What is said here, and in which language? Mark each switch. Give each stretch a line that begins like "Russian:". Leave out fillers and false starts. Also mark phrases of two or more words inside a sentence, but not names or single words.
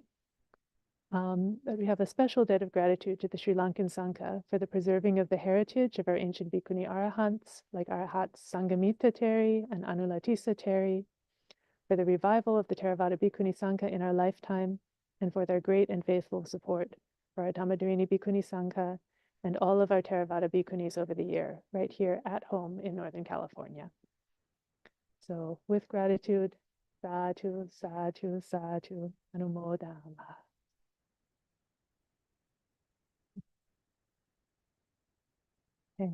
English: But we have a special debt of gratitude to the Sri Lankan Sangha for the preserving of the heritage of our ancient bhikkhuni arahants, like Arahat Sanghamitta Theri and Anuvidita Theri, for the revival of the Theravada Bhikkhuni Sangha in our lifetime, and for their great and faithful support for our Dhammadharini Bhikkhuni Sangha and all of our Theravada Bhikkhunis over the year, right here at home in Northern California. So with gratitude,
Pali: sadhu, sadhu, sadhu, anumodama.
English: Okay.